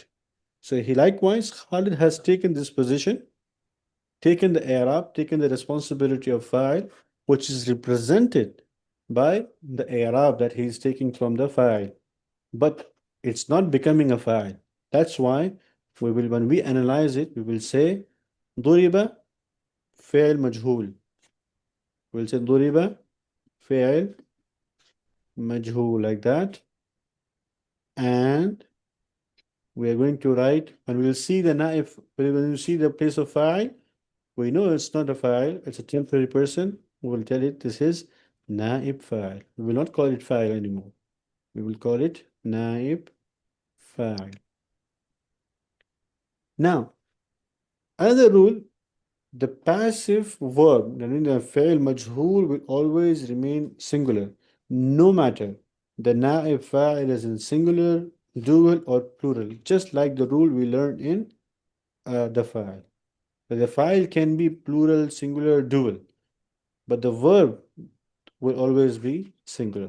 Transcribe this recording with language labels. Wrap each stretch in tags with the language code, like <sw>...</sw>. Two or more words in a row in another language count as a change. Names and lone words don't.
<en>So he likewise, Khalid has taken this position, taken the i'rab, taken the responsibility of fa'il, which is represented by the i'rab that he is taking from the fa'il. But it's not becoming a fa'il. That's why when we analyze it, we will say</en> <ar>ضرب فعل مجهول.</ar> <en>We'll say</en> <ar>ضرب فعل مجهول</ar> <en>like that. And we are going to write, and we'll see the naif, when you see the place of fa'il, we know it's not a fa'il, it's a temporary person. We will tell it this is</en> <ar>نائب فاعل.</ar> <en>We will not call it fa'il anymore. We will call it</en> <ar>نائب فاعل.</ar> <en>Now, another rule, the passive verb, that means the</en> <ar>فعل مجهول,</ar> <en>will always remain singular, no matter the</en> <ar>نائب فاعل</ar> <en>is in singular, dual, or plural, just like the rule we learned in the fa'il. But the fa'il can be plural, singular, dual, but the verb will always be singular.</en>